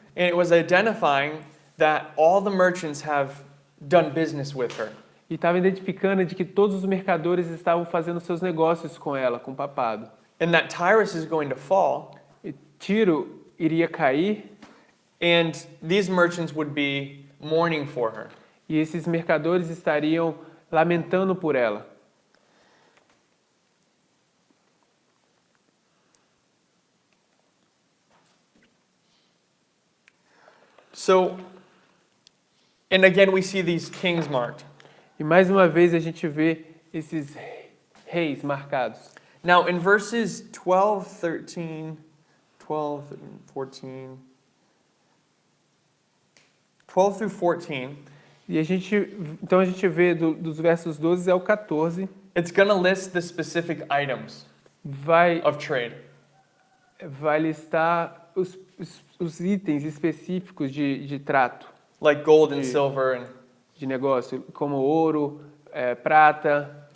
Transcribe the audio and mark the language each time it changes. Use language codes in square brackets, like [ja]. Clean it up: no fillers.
[en] and it was identifying that all the merchants have done business with her. [pt] e estava identificando de que todos os mercadores estavam fazendo seus negócios com ela, com o papado. [en] And that Tyrus is going to fall, [pt] E Tiro iria cair [en] and these merchants would be mourning for her. [pt] e esses mercadores estariam lamentando por ela. [en] So, and again we see these kings marked. [pt] E mais uma vez a gente vê esses reis marcados. [en] Now in verses 12, 13, 12, 14, 12 through 14, [pt] E então a gente vê dos versos 12 ao 14, [en] it's going to list the specific items [pt] vai [en] of trade. [pt] listar os itens específicos de trato, [en] Like gold and silver, and [pt] de negócio, como ouro, prata.